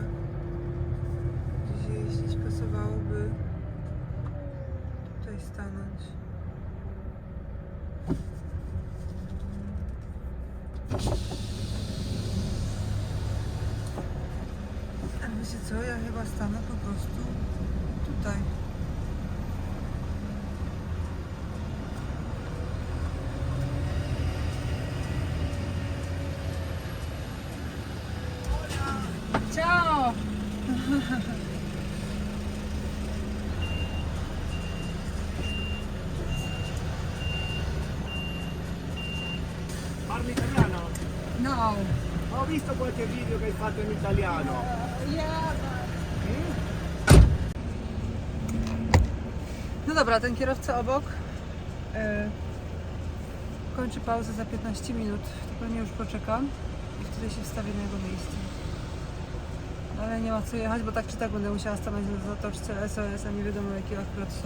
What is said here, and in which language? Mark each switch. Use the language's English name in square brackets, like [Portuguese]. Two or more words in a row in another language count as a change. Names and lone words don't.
[Polish] Gdzieś jeździć, pasowałoby tutaj stanąć. A wiecie co, ja chyba stanę po prostu tutaj. [Italian] Ciao! Parli italiano? No. Ho visto qualche video che hai fatto in italiano. [Polish] No dobra, ten kierowca obok kończy pauzę za 15 minut. To pewnie już poczekam i wtedy się wstawię na jego miejsce. Ale nie ma co jechać, bo tak czy tak będę musiała stanąć na zatoczce SOS, a nie wiadomo jakie akurat są.